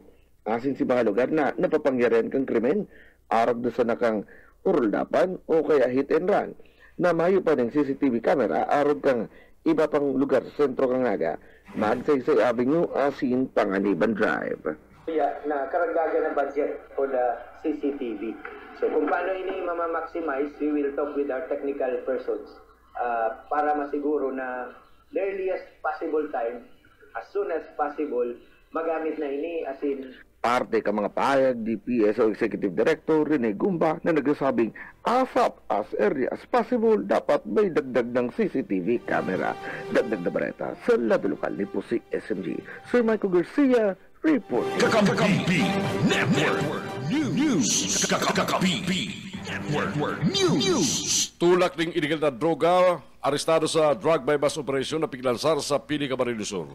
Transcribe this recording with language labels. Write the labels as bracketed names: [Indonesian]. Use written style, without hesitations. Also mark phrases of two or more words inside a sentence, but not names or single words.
[Bikol] Asin si mga lugar na napapangyarihan kang krimen, arag na sa nakang uruldapan o kaya [English] hit and run, [Bikol] na mayo pa ng [English] CCTV camera, [Bikol] arag kang iba pang lugar sa sentro kang naga, Magsaysay Avenue, asin Panganiban Drive. na karagdagan ng [English] budget for the CCTV. So [Bikol] kung paano ini maximize, [English] we will talk with our technical persons [Bikol] para masiguro na [English] the earliest possible time, as soon as possible, [Bikol] magamit na ini [English] as in [Bikol] Parte ka mga pahayag ni PSO Executive Director Rene Gumba na nagsasabing [English] ASAP as early as possible [Bikol] dapat may dagdag ng [English] CCTV camera. [Bikol] Dagdag na bareta sa lado lokal ni Pusik SMG. Sir Michael Garcia, report. Kakampi Network News. Kakampi Network News. Tulak ng illegal na droga, arestado sa [English] drug bypass operation [Bikol] na piglansar sa Pili, Camarines Sur.